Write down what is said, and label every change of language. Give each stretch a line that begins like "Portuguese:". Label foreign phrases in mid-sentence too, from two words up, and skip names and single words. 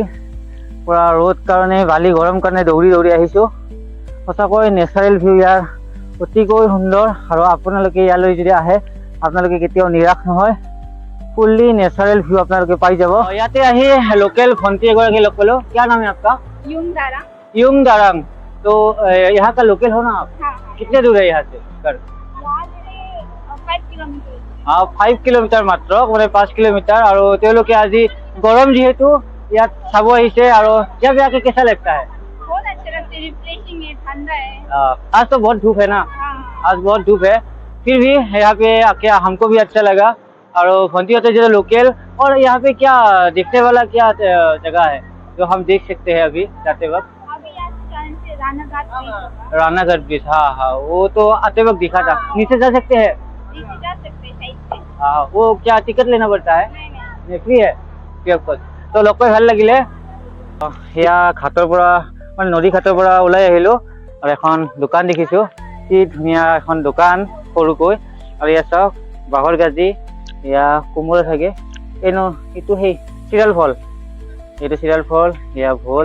Assamese: পুৰা ৰ'দ কাৰণে, বালি গৰম কাৰণে দৌৰি দৌৰি আহিছো। সঁচাকৈ
English: natural view
Assamese: ইয়াৰ অতিকৈ সুন্দৰ, আৰু আপোনালোকে ইয়ালৈ যদি আহে, আপোনালোকে কেতিয়াও নিৰাশ নহয়।
English: fully natural view
Assamese: আপোনালোকে পাই যাব। ইয়াতে আহি লোকেল ভণ্টি এগৰাকী লগ পালো।
Hindi: क्या नाम है आपका? यूंग दारांग। तो यहाँ का लोकल हो ना आप? हाँ। कितने दूर है यहाँ से घर? 5 किलोमीटर।
Assamese: 5 কিলোমিটাৰ মাত্ৰ, মানে 5 কিলোমিটাৰ। আৰু তেওঁলোকে আজি গৰম যিহেতু ইয়াত চাব আহিছে।
Hindi: আৰু जब यहाँ के कैसा लगता है? बहुत अच्छा लगता है, रिफ्रेशिंग है, ठंडा है। आज तो बहुत धूप है ना? हाँ। आज बहुत धूप है, फिर भी यहाँ पे आके हमको भी अच्छा लगा। और भंटी होते जो लोकल, और यहाँ पे क्या देखने वाला क्या जगह है जो हम देख सकते हैं अभी जाते वक्त? अभी रानाघाट ब्रिज, हाँ हाँ, वो तो आते वक्त दिखा था। नीचे जा सकते हैं? नीचे जा सकते हैं, साइड से। हाँ, वो क्या टिकट लेना पड़ता है? नहीं, फ्री है,
English: free of cost.
Assamese: तो লগ পাই ভাল লাগিলে। সেয়া ঘাটৰ পৰা, মানে নদী ঘাটৰ পৰা ওলাই আহিলো, আৰু এখন দোকান দেখিছো। কি ধুনীয়া এখন দোকান, সৰুকৈ। আৰু ইয়াত চাওক, বাঁহৰ গাজি, এয়া কোমোৰা থাকে। এইটো সেই চিৰাল ফল, এইটো চিৰাল ফল, এয়া ভোল।